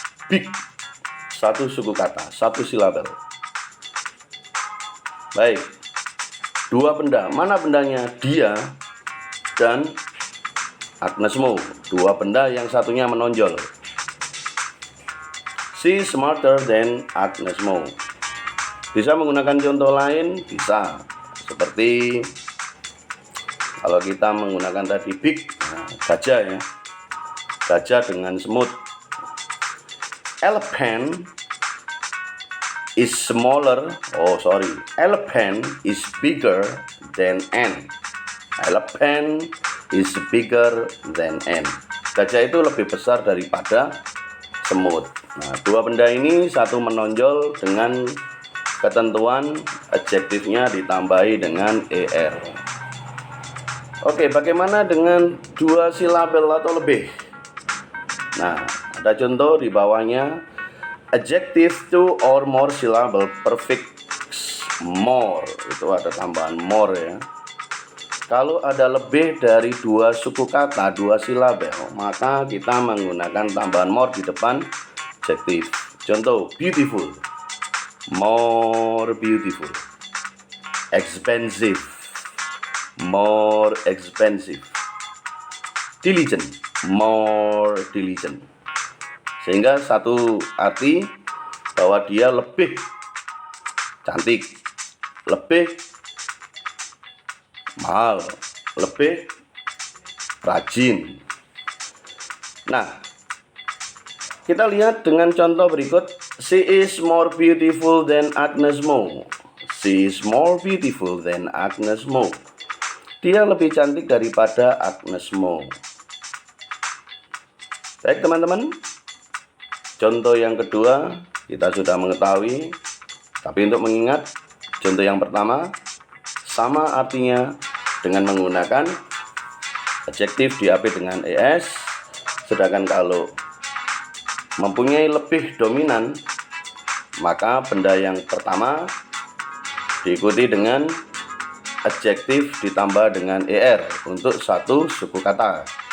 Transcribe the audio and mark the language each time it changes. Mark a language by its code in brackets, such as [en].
[id] Big satu suku kata, satu silabel. Baik. Dua benda, mana bendanya? Dia dan Agnes Mo. Dua benda yang satunya menonjol. [en] She is smarter than Agnes Mo. [id] Bisa menggunakan contoh lain? Bisa. Seperti kalau kita menggunakan tadi big, nah, gajah ya. Gajah dengan semut. [en] Elephant is smaller, elephant is bigger than ant. Elephant is bigger than ant. [id] Gajah itu lebih besar daripada semut. Nah, dua benda ini satu menonjol dengan ketentuan adjektifnya ditambahi dengan er. Oke, bagaimana dengan dua silabel atau lebih? Nah, ada contoh di bawahnya. [en] Adjective two or more syllable prefix more, [id] itu ada tambahan more ya. Kalau ada lebih dari dua suku kata, dua silabel, maka kita menggunakan tambahan more di depan adjective. [en] Contoh, beautiful, more beautiful. Expensive, more expensive. Diligent, more diligent. [id] Sehingga satu arti bahwa dia lebih cantik, lebih mahal, lebih rajin. Nah, kita lihat dengan contoh berikut. [en] She is more beautiful than Agnes Mo. She is more beautiful than Agnes Mo. [id] Dia lebih cantik daripada Agnes Mo. Baik teman-teman, contoh yang kedua kita sudah mengetahui, tapi untuk mengingat contoh yang pertama sama artinya dengan menggunakan adjektif diapi dengan es, sedangkan kalau mempunyai lebih dominan maka benda yang pertama diikuti dengan adjektif ditambah dengan er untuk satu suku kata.